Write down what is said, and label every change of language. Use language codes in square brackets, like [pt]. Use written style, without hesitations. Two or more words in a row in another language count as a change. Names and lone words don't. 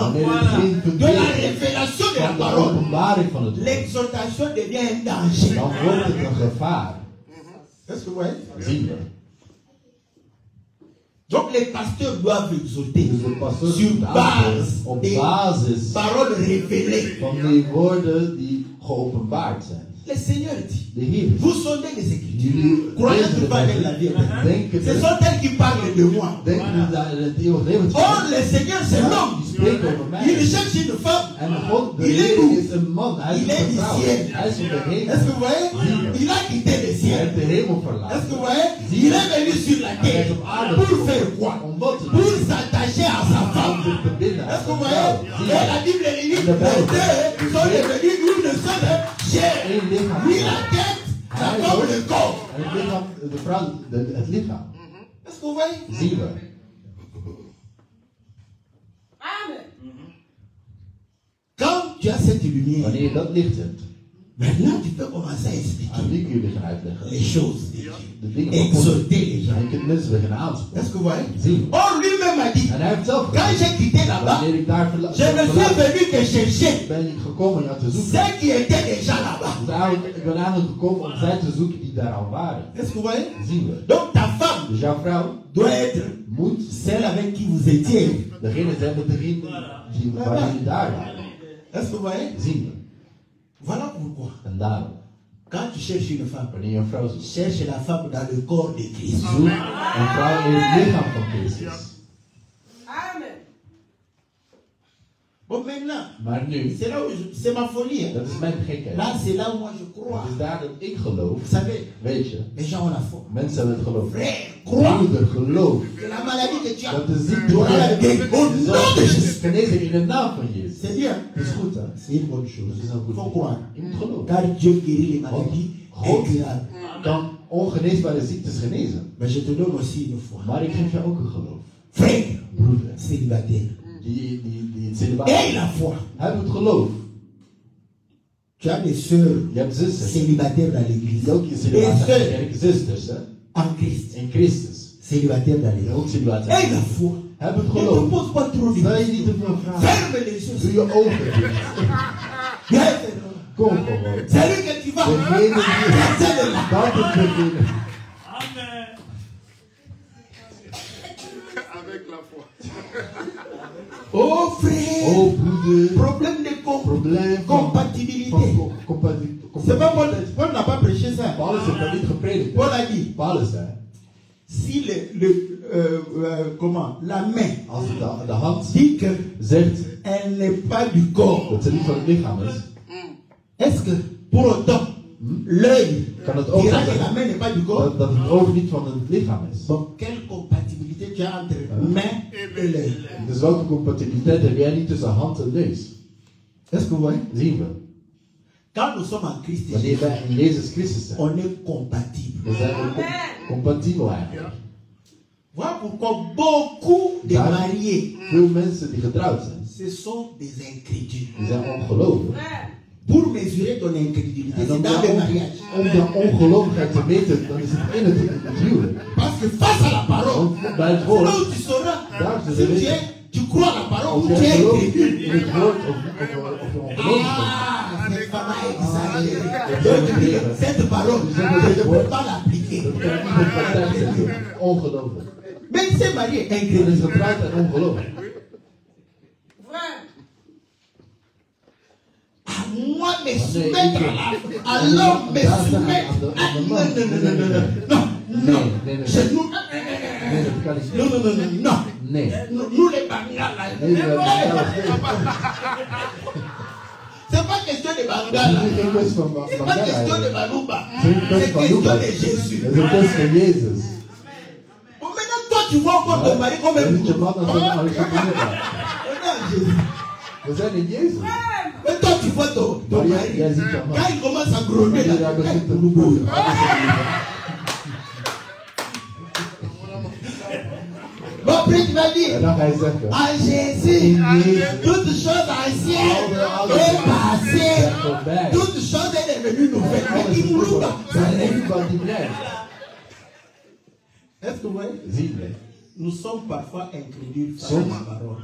[nl] Wanneer het geen [fr] de la révélation de la [nl] van de [fr] parole, [nl] openbaring van het woord. [fr] l'exhortation devient un danger. [nl] Dan wordt het een gevaar. [fr] Est-ce que vous voyez? [nl] Zien we. [fr] Donc les pasteurs doivent exhorter [nl] Dus de pastoor [fr] sur [nl] moet [fr] base [nl] aangeven op [fr] des [nl] basis [fr] paroles révélées. [nl] van die woorden die geopenbaard zijn. [fr] Le Seigneur dit, [nl] De Heer. [fr] vous sondez les Écritures, [nl] Jullie [fr] croyez [nl] lezen [fr] que [nl] de [fr] pas avec la [nl] Bijbel. [fr] vie. [nl] Denken [fr] Ce sont elles qui parlent de moi. [nl] denken dat het eeuwig leven [fr] Or, le Seigneur, c'est l'homme. [nl] Die spreekt over mij. [fr] Il cherche une femme. [nl] En God, de [fr] Il est [nl] Heer [fr] où? [nl] is een man. Hij is [fr] Il est [nl] een [fr] du [nl] vrouw. [fr] ciel. [nl] Hij is van de hemel. [fr] Est-ce que vous voyez? Il a quitté le [nl] Hij [fr] ciel. [nl] heeft de hemel [fr] Est-ce que [nl] verlaten. [fr] vous voyez? Il est venu sur la [nl] Hij is [fr] terre. [nl] op aarde [fr] Pour [nl] gekomen. [fr] faire quoi? [nl] Om wat te [fr] Pour [nl] doen? [fr] s'attacher à sa [nl] Om [fr] femme. [nl] zich te binden aan [fr] Est-ce que vous [nl] zijn [fr] voyez? [nl] vrouw. Zie [fr] Et [nl] je? [fr] la Bible elle dit, [nl] De [fr] les [nl] Bijbel. [fr] deux sont devenus une seule chair. [nl] Eén lichaam. [fr] Lui la tête, la femme le corps. [nl] En het lichaam, de vrouw, het lichaam. [fr] Est-ce que vous voyez? [nl] Zien we. Amen. [fr] Quand tu as cette lumière, [nl] Wanneer je dat licht hebt, [fr] maintenant tu peux commencer à expliquer [nl] aan wie kun je beginnen uitleggen? [fr] les choses de Dieu. [nl] De dingen van God. [fr] Exhorter les gens. [nl] En je kunt mensen beginnen aansporen. [fr] Est-ce que vous voyez? [nl] Zien we. [fr] Or lui-même a dit, [nl] En hij heeft zelf [fr] quand [nl] gezegd, [fr] j'ai quitté là-bas, [nl] wanneer ik daar [fr] je ne suis venu que chercher [nl] ben ik gekomen jou te zoeken. [fr] ceux qui étaient déjà là-bas. [nl] Dus eigenlijk, ik ben eigenlijk gekomen om zij te zoeken die daar al waren. [fr] Est-ce que vous voyez? [nl] Zien we. [fr] Donc ta femme [nl] Dus jouw vrouw [fr] doit être [nl] moet [fr] celle avec qui vous étiez. [nl] degene zijn met degene die waar jullie daar waren. [fr] Est-ce que vous voyez? [nl] Zien we. [fr] Voilà pourquoi. [nl] En daarom, [fr] Quand tu cherches une femme, [nl] wanneer je een vrouw zoekt, [fr] cherche la femme dans le corps de Christ. [nl] zoek een vrouw in het lichaam van Christus. Amen. [fr] Bon maintenant, [nl] Maar nu, [fr] c'est là où c'est ma folie. Hein? [nl] dat is mijn gekheid. [fr] Là, c'est là où moi je crois. [nl] Het is daar dat ik geloof. [fr] Vous savez, [nl] Weet je, [fr] les gens ont la foi. [nl] mensen hebben het geloof. [fr] Frère, crois [nl] Broeder, geloof. [fr] que la maladie que tu as. [nl] Dat de ziekte [fr] Tu auras la guérison au nom de Jésus. [nl] genezen in de naam van Jezus. [fr] C'est bien. [nl] Dat is goed, hè? [fr] C'est une bonne chose. [nl] Dat is een [fr] Il [nl] goed [fr] faut [nl] ding. [fr] croire. [nl] Je moet geloven. [fr] Car Dieu guérit les maladies [nl] God [fr] incurables. [nl] kan ongeneesbare ziektes genezen. [fr] Mais je te donne aussi une foi. [nl] Maar ik geef je ook een geloof. [fr] Frère, [nl] Broeder, [fr] célibataire. [nl] die het celibaat [fr] Aie la foi. [nl] Heb het geloof. [fr] Tu as des sœurs [nl] Je hebt zussen. [fr] célibataires dans l'église. [nl] Die ook in [fr] Des [nl] celibaat zijn. [fr] sœurs [nl] Kerk, zusters, hè? [fr] en Christ. [nl] In Christus. [fr] Célibataires dans [nl] Die [fr] l'église. [nl] ook celibaat [fr] Aie [nl] zijn. [fr] la foi. [nl] Heb het [fr] Ne te [nl] geloof. [fr] pose pas trop de [nl] Stel je [fr] questions. [nl] niet te veel vragen. [fr] Ferme les yeux. [nl] Doe je ogen dicht. Yes. Kom gewoon. [fr] C'est lui que tu vas. [nl] Degene die [fr] Celle là. [nl] dat is beginnen. [fr] Avec la foi. Oh frère. [nl] Oh broeder. [fr] Problème de [nl] Probleem van [fr] compatibilité. C'est pas Paul. Paul n'a pas prêché ça. [nl] Paulus heeft dat niet gepredikt. [fr] Paul a dit, [nl] Paulus zei, [fr] si la main [nl] als de hand [fr] dit que [nl] zegt [fr] elle n'est pas du corps, [nl] dat ze niet van het lichaam is, [fr] est-ce que pour autant l'œil [nl] kan het ook [fr] dira que [nl] zeggen [fr] la main n'est pas du corps? [nl] dat het oog niet van het lichaam is. [fr] Donc quelle compatibilité tu as entre main et l'œil? [nl] Dus welke compatibiliteit heb jij niet tussen hand en neus? [fr] Est-ce que vous voyez? [nl] Zien we. [fr] Quand nous sommes en Christ, [nl] Wanneer wij in Jezus Christus zijn, [fr] on est compatible. [nl] dan zijn we compatibel eigenlijk. [fr] Voilà pourquoi beaucoup de [nl] Daar- [fr] mariés, [nl] Veel mensen die getrouwd zijn, [fr] ce sont des incrédules. [nl] die zijn ongelovig. [fr] Pour mesurer ton incrédulité, [nl] En [fr] c'est [nl] om [fr] dans le [nl] de, [fr] mariage. [nl] om de ongelovigheid te meten, dan is het in het huwelijk. [fr] Parce que face à la parole, [nl] Want bij het [fr] c'est [nl] woord, [fr] là où tu sauras [nl] daar [fr] si [nl] zullen we [fr] tu crois à la parole [nl] als [fr] ou tu [nl] jij [fr] es [nl] gelooft [fr] incrédule. [nl] in het woord of je ongelovig bent. [fr] Ah, c'est pas mal exagéré. Donc, cette parole, je ne peux pas l'appliquer. [nl] Dat kan ik niet in praktijk zetten. Ongelovig. [fr] Même ces mariés [nl] Dat is [fr] incrédules, [nl] getrouwd en ongelovig. [fr] Vrai. à moi me soumettre à l'homme, me soumettre. Ah, non, non, non, non, non, non, non, [nl] Nee. [fr] chez nous, [nl] Nee, dat kan ik [fr] non, [nl] niet. [fr] non, non, non, non. [nl] Nee. [fr] Nous les Bangala, [nl] Nee, we hebben [fr] c'est pas question de [nl] Het [fr] Bangala, [nl] is geen kwestie van [fr] c'est pas question de [nl] Bangala. [fr] Balouba, [nl] Het is een [fr] c'est [nl] kwestie van [fr] question [nl] Lucas. [fr] de Jésus. [nl] Het is een kwestie van Jezus. [fr] Bon, maintenant, toi, tu vois encore ton mari comme un [nl] Dan zit je [fr] bourreau. [nl] man als een [fr] Maintenant, Jésus. [nl] We zijn in Jezus. [fr] Mais toi, tu vois ton [nl] Maar [fr] mari, [nl] jij ziet je man. [fr] quand il commence à gronder, [nl] Wanneer hij begint te roepen. [fr] bon, après, tu vas [nl] En [fr] dire, [nl] dan ga je zeggen. [fr] à Jésus, toutes choses anciennes est passées, [nl] Voorbij. [fr] toutes choses est devenues nouvelles. Mais il nous loue, ça règne. [nl] Wat die blijft. [fr] Est-ce que vous voyez? [nl] Zien we. [fr] Nous sommes parfois incrédules face à [nl] Soms, [fr] la parole.